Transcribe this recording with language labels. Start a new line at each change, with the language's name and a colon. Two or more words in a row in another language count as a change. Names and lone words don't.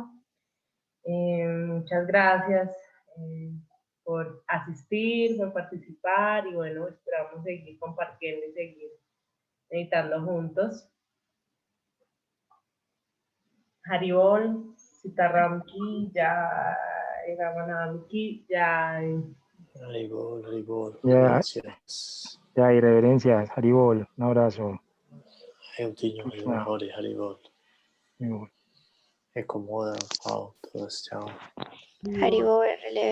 Spanish: Muchas gracias por asistir, por participar y bueno, esperamos seguir compartiendo y seguir meditando juntos.
Hindi: हरिबोल, सीताराम की जय, रामनाम की जय. Haribol,
Spanish: Ya, gracias. ya, y reverencias. Haribol, un abrazo. Krishna. Haribol. Haribol. Me acomoda, wow, todos, chao. Haribol, relevé.